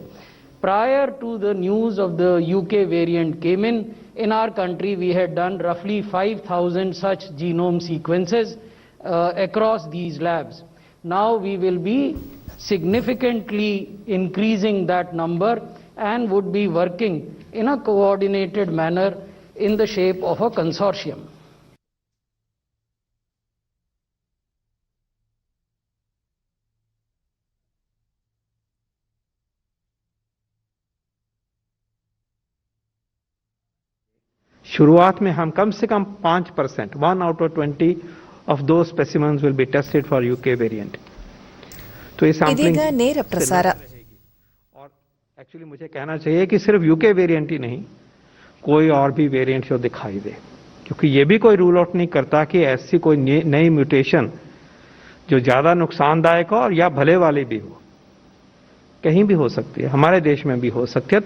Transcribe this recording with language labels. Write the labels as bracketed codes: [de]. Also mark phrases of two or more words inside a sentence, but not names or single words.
[en] Prior to the news of the UK variant came in our country we had done roughly 5,000 such genome sequences across these labs. Now we will be significantly increasing that number and would be working in a coordinated manner in the shape of a consortium. [hi] शुरुआत में हम कम से कम [en] 5%, 1 out of 20 of those specimens will be tested for UK variant. [hi] तो ये सैंपलिंग [kn] ನೇರ ಪ್ರಸಾರ. [hi] और एक्चुअली मुझे कहना चाहिए कि सिर्फ UK वेरिएंट ही नहीं, कोई और भी वेरिएंट जो दिखाई दे, क्योंकि ये भी कोई [en] rule out [hi] नहीं करता कि ऐसी कोई नई म्यूटेशन जो ज्यादा नुकसानदायक हो और या भले वाली भी हो, कहीं भी हो सकती है, हमारे देश में भी हो सकती है.